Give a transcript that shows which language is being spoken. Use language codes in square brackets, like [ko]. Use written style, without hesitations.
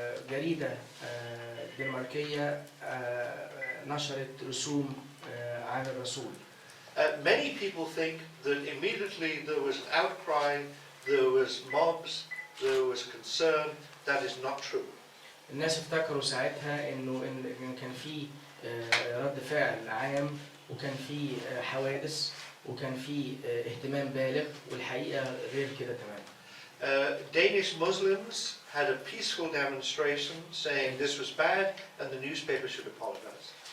[ar] جريدة دنماركية نشرت رسوم عن الرسول. [en] Many people think that immediately there was an outcry, there was mobs, there was concern. That is not true. [ar] الناس افتكروا ساعتها إن كان في رد فعل عام وكان في حوادث وكان في اهتمام بالغ، والحقيقة غير كده تماما. [en] Danish Muslims had a peaceful demonstration saying this was bad and the newspaper should apologize.